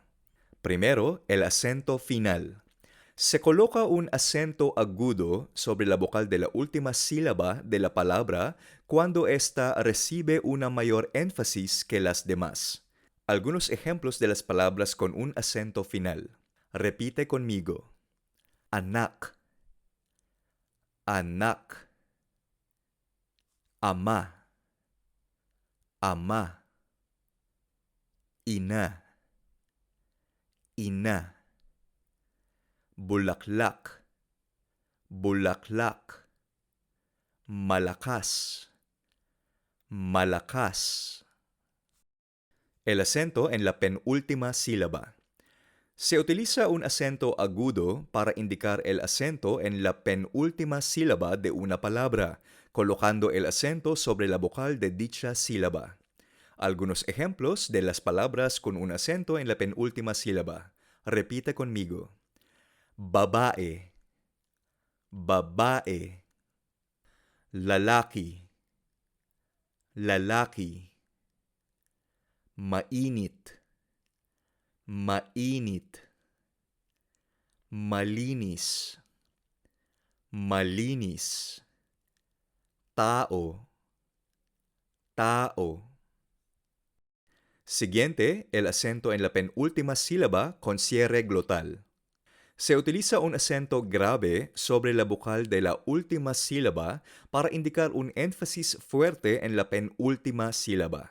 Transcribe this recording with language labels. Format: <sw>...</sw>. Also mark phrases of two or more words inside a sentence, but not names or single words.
<es>Primero, el acento final. Se coloca un acento agudo sobre la vocal de la última sílaba de la palabra cuando ésta recibe una mayor énfasis que las demás. Algunos ejemplos de las palabras con un acento final. Repite conmigo.</es> <tl>Anak. Anak. Ama, ama, ina, ina, bulaklak, bulaklak, malakas, malakas.</tl> <es>El acento en la penúltima sílaba. Se utiliza un acento agudo para indicar el acento en la penúltima sílaba de una palabra, colocando el acento sobre la vocal de dicha sílaba. Algunos ejemplos de las palabras con un acento en la penúltima sílaba. Repite conmigo.</es> <tl>Babae, babae, lalaki, lalaki, mainit, mainit, malinis, malinis, tao, tao.</tl> <es>Siguiente, el acento en la penúltima sílaba con cierre glotal. Se utiliza un acento grave sobre la vocal de la última sílaba para indicar un énfasis fuerte en la penúltima sílaba.</es>